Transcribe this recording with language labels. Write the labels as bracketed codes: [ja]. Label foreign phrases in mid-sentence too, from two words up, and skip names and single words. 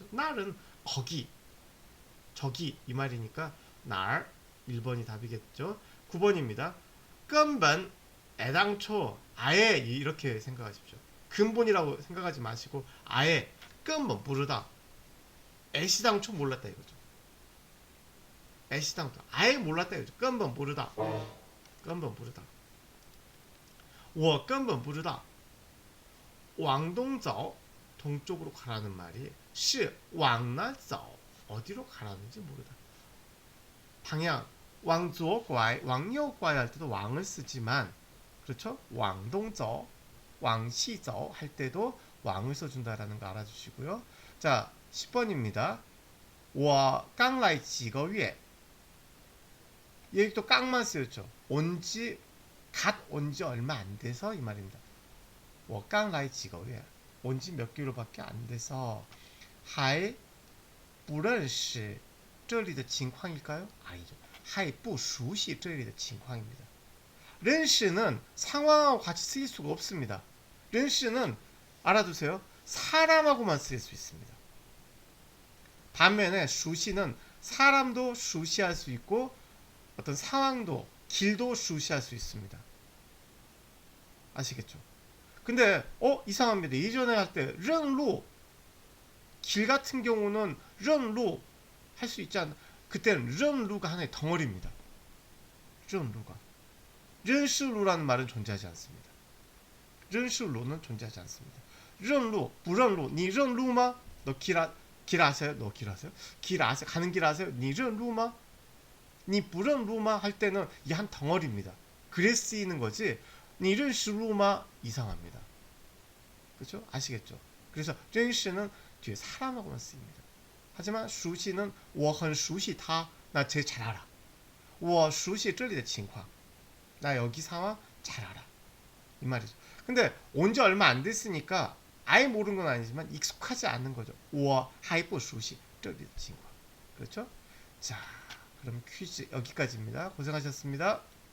[ko] 날은 거기 저기 이 말이니까 날 1번이 답이겠죠. 9번입니다. 근본 애당초 아예 이렇게 생각하십시오. 근본이라고 생각하지 마시고 아예 근본 모르다 애시당초 몰랐다 이거죠. 애시당초 아예 몰랐다 이거죠. [zh] 根本不知道根本不知道我根本不知道往东走 [ko] 동쪽으로 가라는 말이 [zh] 是往南走 [ko] 어디로 가라는지 모르다. 방향 [zh] 往左拐往右拐 [ko] 할 때도 왕을 쓰지만 그렇죠? [zh] 往东走往西走 [ko] 할 때도 왕을 써준다라는 거 알아주시고요. 자 10번입니다. [zh] 我刚来几个月 [ko] 여기 또 깡만 쓰였죠. 온지 갓 온지 얼마 안 돼서 이 말입니다. [zh] 我刚来几个月 [ko] 온지 몇 개월밖에 안 돼서 [zh] 还不认识这里的情况 [ko] 일까요? 아니죠. [zh] 还不熟悉这里的情况 [ko] 입니다. 认识 는 상황하고 같이 쓰일 수가 없습니다. 认识 는 알아두세요. 사람하고만 쓰일 수 있습니다. 반면에 熟悉 는 사람도 熟悉 할 수 있고 어떤 상황도 길도 熟悉할 수 있습니다. 아시겠죠? 근데 이상합니다. 예전에 할 때 认路 길 같은 경우는 认路 할 수 있지 않나? 그때는 认路 가 하나의 덩어리입니다. 认路가 [zh] 认识路 [ko] 라는 말은 존재하지 않습니다. [zh] 认识路 [ko] 는 존재하지 않습니다. [zh] 认路不认路你认路吗? [ko] 너 길 아세요? 너 길 아세요? 길 아세요? 가는 길 아세요? [zh] 你认路吗? 你不认路吗? [ko] 할 때는 이 한 덩어리입니다. 그래 쓰이는 거지. [zh] 你认识路吗? [ko] 이상합니다. 그렇죠? 아시겠죠? 그래서 认识 는 뒤에 사람하고만 쓰입니다. 하지만 熟悉는 [zh] 我很熟悉他 [ko] 나 쟤 잘 알아. [zh] 我熟悉这里的情况 [ko] 나 여기 상황 잘 알아. 이 말이죠. 근데 온지 얼마 안 됐으니까 아예 모르는 건 아니지만 익숙하지 않은 거죠. [zh] 我还不熟悉这里的情况 [ko] 그렇죠? 자, 그럼 퀴즈 여기까지입니다. 고생하셨습니다.